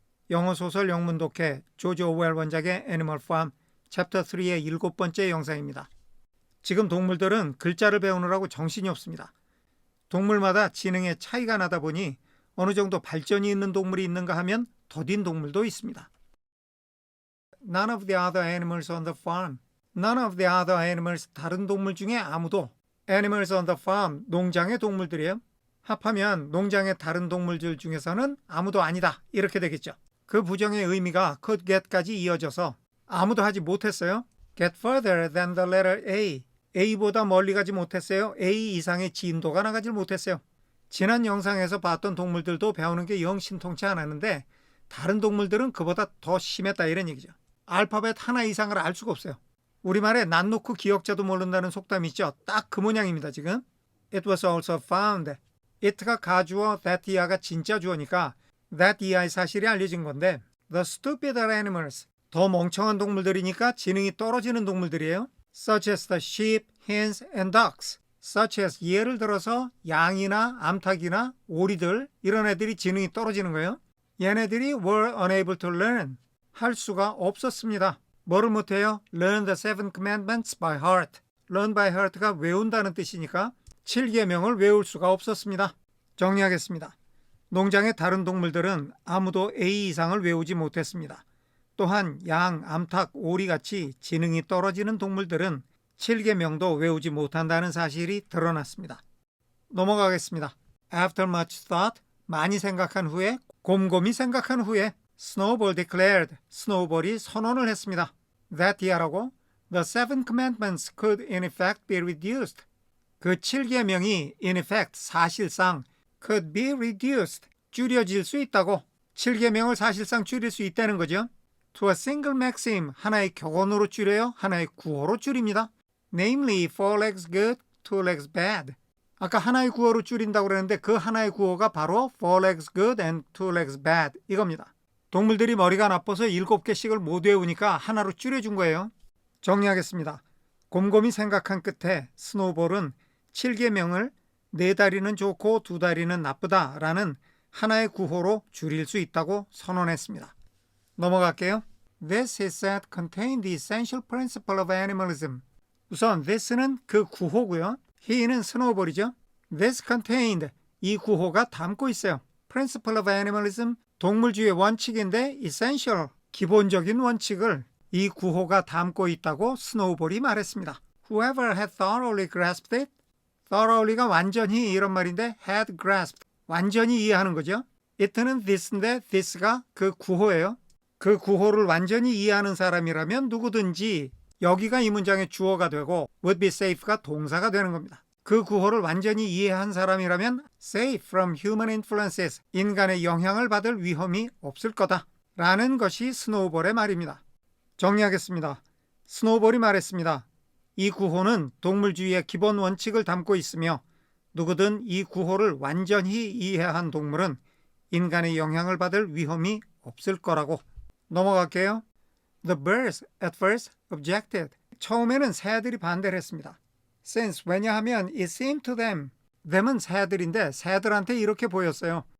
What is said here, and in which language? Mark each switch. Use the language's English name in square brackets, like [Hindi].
[Korean] 영어소설 영문독해 조지 오웰 원작의 애니멀 팜 챕터 3의 7번째 영상입니다. 지금 동물들은 글자를 배우느라고 정신이 없습니다. 동물마다 지능의 차이가 나다 보니 어느 정도 발전이 있는 동물이 있는가 하면 더딘 동물도 있습니다. [English] None of the other animals on the farm. None of the other animals, [Korean] 다른 동물 중에 아무도. [English] Animals on the farm, [Korean] 농장의 동물들이에요. 합하면 농장의 다른 동물들 중에서는 아무도 아니다, 이렇게 되겠죠. 그 부정의 의미가 [English] could get [Korean] 까지 이어져서 아무도 하지 못했어요. [English] Get further than the letter A. [Korean] A보다 멀리 가지 못했어요. A 이상의 진도가 나가지 못했어요. 지난 영상에서 봤던 동물들도 배우는 게 영 신통치 않았는데 다른 동물들은 그보다 더 심했다, 이런 얘기죠. 알파벳 하나 이상을 알 수가 없어요. 우리말에 난 놓고 기억자도 모른다는 속담이 있죠. 딱 그 모양입니다. 지금 [English] It was also found. [Korean] it가 가주어, that year가 진짜 주어니까 that year의 사실이 알려진 건데 [English] the stupider animals, [Korean] 더 멍청한 동물들이니까 지능이 떨어지는 동물들이에요. [English] such as the sheep, hens and ducks. [Korean] such as, 예를 들어서 양이나 암탉이나 오리들, 이런 애들이 지능이 떨어지는 거예요. 얘네들이 [English] were unable to learn, [Korean] 할 수가 없었습니다. 뭐를 못해요? [English] learn the seven commandments by heart. learn by heart [Korean] 가 외운다는 뜻이니까 7계명을 외울 수가 없었습니다. 정리하겠습니다. 농장의 다른 동물들은 아무도 A 이상을 외우지 못했습니다. 또한 양, 암탉, 오리같이 지능이 떨어지는 동물들은 7계명도 외우지 못한다는 사실이 드러났습니다. 넘어가겠습니다. [English] After much thought, [Korean] 많이 생각한 후에, 곰곰이 생각한 후에 [English] Snowball declared, [Korean] 스노우볼이 선언을 했습니다. [English] That year라고 the seven commandments could in effect be reduced. [Korean] 그 7계명이 [English] in effect, [Korean] 사실상 [English] could be reduced, [Korean] 줄여질 수 있다고. 7계명을 사실상 줄일 수 있다는 거죠. [English] To a single maxim, [Korean] 하나의 격언으로 줄여요. 하나의 구호로 줄입니다. [English] Namely, four legs good, two legs bad. [Korean] 아까 하나의 구호로 줄인다고 그랬는데 그 하나의 구호가 바로 [English] four legs good and two legs bad [Korean] 이겁니다. 동물들이 머리가 나빠서 7개씩을 못 외우니까 하나로 줄여준 거예요. 정리하겠습니다. 곰곰이 생각한 끝에 스노우볼은 7계명을 4다리는 좋고 2다리는 나쁘다라는 하나의 구호로 줄일 수 있다고 선언했습니다. 넘어갈게요. [English] This is said contain the essential principle of animalism. [Korean] 우선 this는 그 구호고요. he는 스노우볼이죠. [English] This contained, [Korean] 이 구호가 담고 있어요. [English] Principle of animalism, [Korean] 동물주의 원칙인데 essential, 기본적인 원칙을 이 구호가 담고 있다고 스노우볼이 말했습니다. [English] Whoever had thoroughly grasped it, thoroughly가 [Korean] 완전히 이런 말인데 [English] had grasped, [Korean] 완전히 이해하는 거죠. it는 this인데 this가 그 구호예요. 그 구호를 완전히 이해하는 사람이라면 누구든지, 여기가 이 문장의 주어가 되고 [English] would be safe [Korean] 가 동사가 되는 겁니다. 그 구호를 완전히 이해한 사람이라면 [English] safe from human influences, [Korean] 인간의 영향을 받을 위험이 없을 거다 라는 것이 스노우볼의 말입니다. 정리하겠습니다. 스노우볼이 말했습니다. 이 구호는 동물주의의 기본 원칙을 담고 있으며 누구든 이 구호를 완전히 이해한 동물은 인간의 영향을 받을 위험이 없을 거라고. 넘어갈게요. [English] The birds at first objected. [Korean] 처음에는 새들이 반대를 했습니다. Since, 왜냐하면 [English] it seemed to them, [Korean] them은 새들인데 새들한테 이렇게 보였어요.